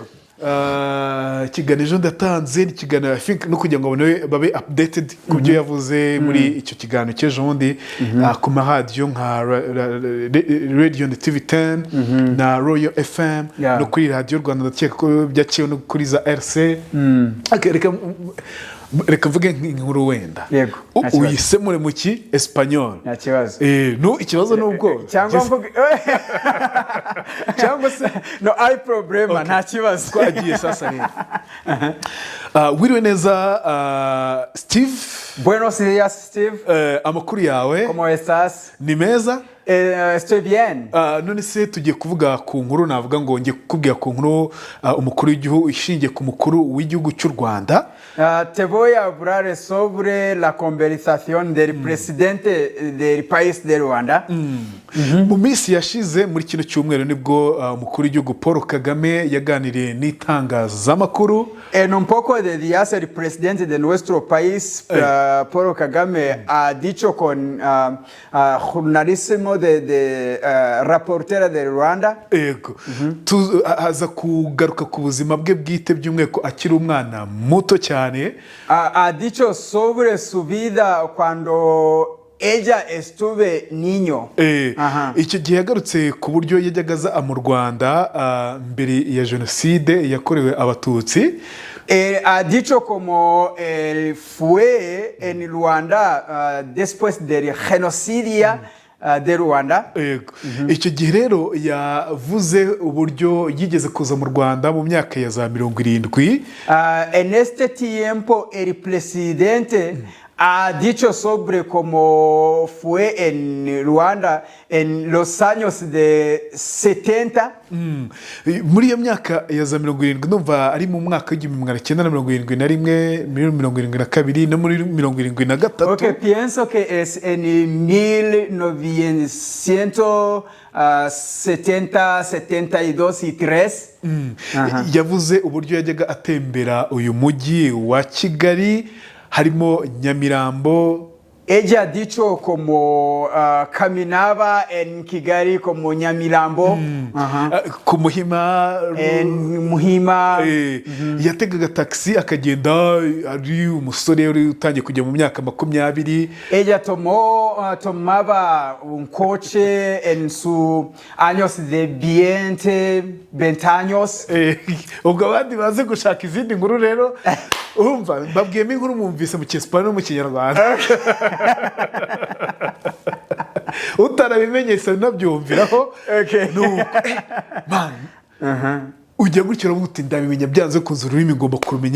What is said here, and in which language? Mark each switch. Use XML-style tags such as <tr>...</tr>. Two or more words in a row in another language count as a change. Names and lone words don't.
<rw>Ikiganiro ejo yatanze ikiganiro</rw> <en>I think</en> <rw>no kugira ngo babe updated ku byo yavuze muri icyo kiganiro cy'ejo bundi ku maradiyo nka Radio and TV 10 na Royal FM no kuri Radio Rwanda ndakeka ko byaciye no kuri za RC. Reka mvuge nk'inkuru wenda uyisemure mu ki Espanyol. Nta kibazo. Ikibazo n'ubwo cyangwa se</rw> <es>no ay problema</es> <rw>nta kibazo. Twagiye sasa rero. Wiriwe neza Steve.</rw> <es>Buenos días Steve.</es> <rw>Amakuru yawe?</rw> <es>¿Cómo estás?</es> <rw>Ni meza?</rw> <es>Estoy bien.</es> <rw>None se tugiye kuvuga ku nkuru navuga ngo ngiye kukubwira ku nkuru umukuru w'igihugu ishingiye ku mukuru w'igihugu cy'u Rwanda.</rw> <es>Te voy a hablar sobre la conversación del presidente del país de Rwanda.</es> <rw>Mu minsi yashize muri kino cyumweru nibwo umukuru w'igihugu Paul Kagame yaganiriye n'itangazamakuru.</rw> <es>En un poco de días el presidente de nuestro país Paul Kagame ha dicho con jornalísimo de reportera de Rwanda.</es> <rw>Ego. Aza kugaruka ku buzima bwe bwite by'umweko akiri umwana muto cyane.</rw> <es>Ha dicho sobre su vida cuando ella estuve niño.</es> <rw>Icyo gihe yagarutse ku buryo yajyaga aza mu Rwanda mbere ya jenoside yakorewe abatutsi.</rw> <es>Ha dicho como él fue en Ruanda después del genocidio de Rwanda.</es> <rw>Icyo gihe rero yavuze uburyo yigeze kuza mu Rwanda mu myaka ya za 70.</rw> <es>En este tiempo el presidente ha dicho sobre cómo fue en Rwanda en los años de 70.</es> <rw>Muri iyo myaka ya za 70 numva ari mu mwaka w'1971, 1972 no muri 1973.</rw> <es>Okay, pienso que es en 1970, 72 y 3.</es> <rw>Yavuze uburyo yajyaga atembera uyu mujyi wa Kigali harimo Nyamirambo.</rw> <es>Ella ha dicho como caminaba en Kigali como Nyamirambo.</es> <rw>Ku Muhima.</rw> <es>En Muhima.</es> <rw>Yategaga taxi akagenda ari umusore uri utangiye kujya mu myaka 20.</rw> <es>Ella tomaba un coche en sus años de 20 años.</es> <rw>Ubwo abandi baze gushaka izindi nkuru rero urumva babwiyemo inkuru mwumvise mu Cyesipanye no mu Kinyarwanda. Utarabimenyese nabyumviraho. Man, ujya gutyo uravuga ndabimenya byanze kuza ururimi ngomba kurumenya.</rw>